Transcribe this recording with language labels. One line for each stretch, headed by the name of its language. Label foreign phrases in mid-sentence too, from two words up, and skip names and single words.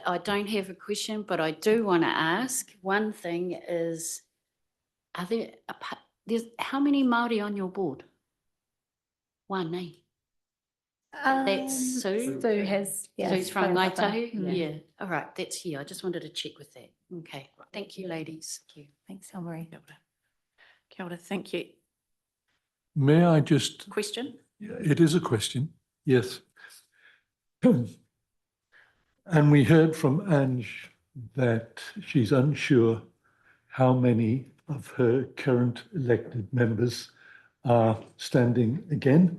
English: I don't have a question, but I do want to ask. One thing is, there's how many Māori on your board? One, eh? That's Sue. Sue has, yeah. Sue's from Whatever. Ngaitahu? Yeah. All right, that's here. I just wanted to check with that. Okay, thank you, ladies. Thank you. Thanks, Elmarie.
Māori: Kia ora,
English: thank you. May I just, Question? it is a question, yes. And we heard from Ange that she's unsure how many of her current elected members are standing again.